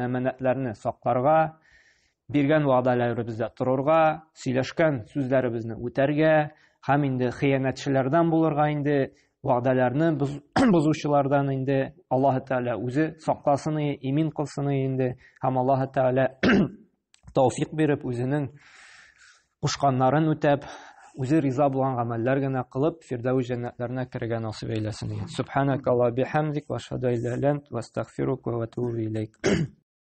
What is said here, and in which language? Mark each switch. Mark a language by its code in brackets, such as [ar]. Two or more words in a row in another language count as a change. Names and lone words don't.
[tt] әманәтләрне сакларга, биргән вәгъдәләребездә торырга, сөйләшкән сүзләребезне үтәргә, һәм инде хыянәтчеләрдән булырга инде, вәгъдәләрне бозучылардан инде Аллаһы Тәгалә үзе сакласын, имин кылсын инде, һәм Аллаһы Тәгалә тәүфик биреп үзенең кушканнарын үтәп, үзе риза булган гамәлләр генә кылып, Фирдәүс җәннәтләренә керергә насыйп әйләсен. [ar] سبحانك اللهم بحمدك وأشهد أن لا إله إلا أنت وأستغفرك وأتوب إليك.